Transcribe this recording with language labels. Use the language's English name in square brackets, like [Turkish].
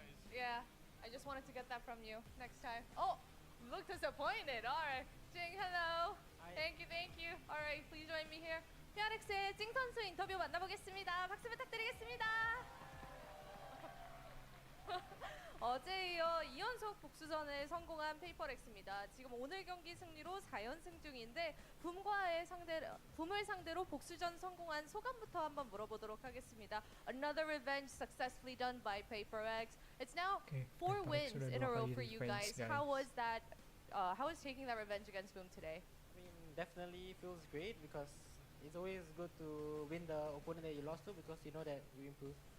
[English] Yeah, I just wanted to get that from you next time. Oh, you look disappointed. Alright. Jing, hello. Thank you. Alright, please join me here. [Korean] PRX의 찡 선수 인터뷰 만나보겠습니다. 박수 부탁드리겠습니다. 어제 이어 2연속 복수전에 성공한 PRX입니다. 지금 오늘 경기 승리로 4연승 중인데 붐을 상대로 복수전 성공한 소감부터 한번 물어보도록 하겠습니다. [English] Another revenge successfully done by PRX. It's now 4 wins in a row for you guys. How was that? How was taking that revenge against Boom today? I mean, definitely feels great because it's always good to win the opponent that you lost to because you know that you improve.